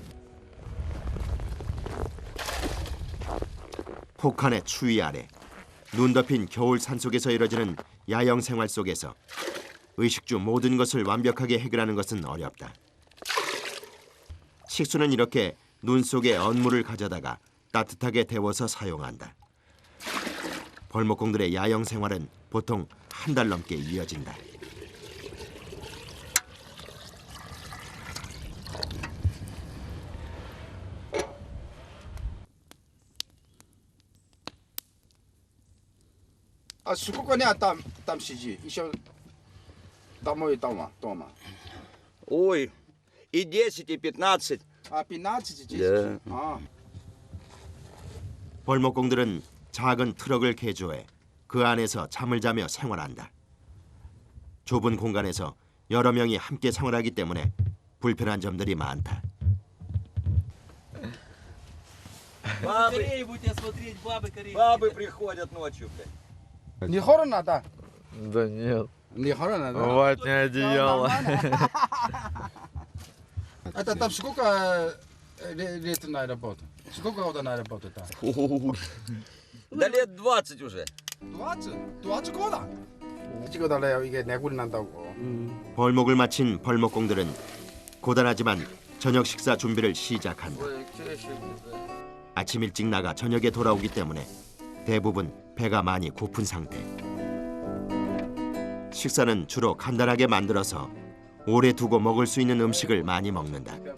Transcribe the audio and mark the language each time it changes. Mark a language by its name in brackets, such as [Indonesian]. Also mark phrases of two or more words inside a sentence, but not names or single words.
[Korean] 혹한의 추위 아래 눈 덮인 겨울 산속에서 이뤄지는 야영 생활 속에서 의식주 모든 것을 완벽하게 해결하는 것은 어렵다. 식수는 이렇게 눈 속에 언물을 가져다가 따뜻하게 데워서 사용한다. 벌목공들의 야영 생활은 보통 한 달 넘게 이어진다. [Russian] А сколько дней там сиди? Еще домой дома. Ой, и 10, и 15. А 15 здесь? Да. А. [Korean] 벌목공들은 작은 트럭을 개조해 그 안에서 잠을 자며 생활한다. 좁은 공간에서 여러 명이 함께 생활하기 때문에 불편한 점들이 많다. [Russian] Бабы приходят ночью. Не холодно, да? Да нет. Не холодно, да? Ватное одеяло. Это там сколько лет на работу? Сколько года на работу там? Да лет 20 уже. 20? 20 года? [Korean] 찍어달래요. 이게 내굴이 난다고. 벌목을 마친 벌목공들은 고단하지만 저녁 식사 준비를 시작한다. 아침 일찍 나가 저녁에 돌아오기 때문에 대부분 배가 많이 고픈 상태. 식사는 주로 간단하게 만들어서 오래 두고 먹을 수 있는 음식을 많이 먹는다.